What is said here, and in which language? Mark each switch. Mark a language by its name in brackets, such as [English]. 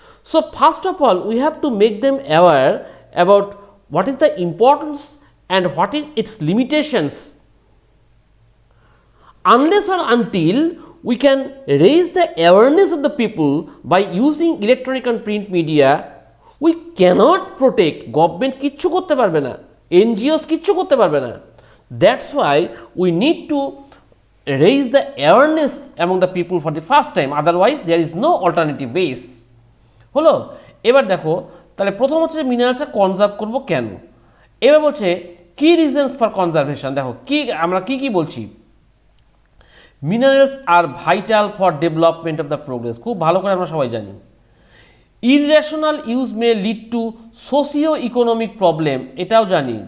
[English] So first of all, we have to make them aware about what is the importance and what is its limitations. Unless or until we can raise the awareness of the people by using electronic and print media, we cannot protect. [Bangla] Government কিচ্ছু করতে পারবে না, NGOs কিচ্ছু করতে পারবে না। [English] That's why we need to raise the awareness among the people for the first time, otherwise there is no alternative ways. [Bangla] হলো, এবার দেখো, তাহলে প্রথম হচ্ছে মিনারেলসটা কনজার্ভ করব কেন। এবার বলছে কি রিজনস ফর কনজারভেশন। দেখো কি আমরা কি বলছি, [English] Minerals আর vital for development of the progress. [Bangla] খুব ভালো করে আমরা সবাই জানি। [English] irrational use may lead to socio economic problem, [Bangla] এটাও জানি।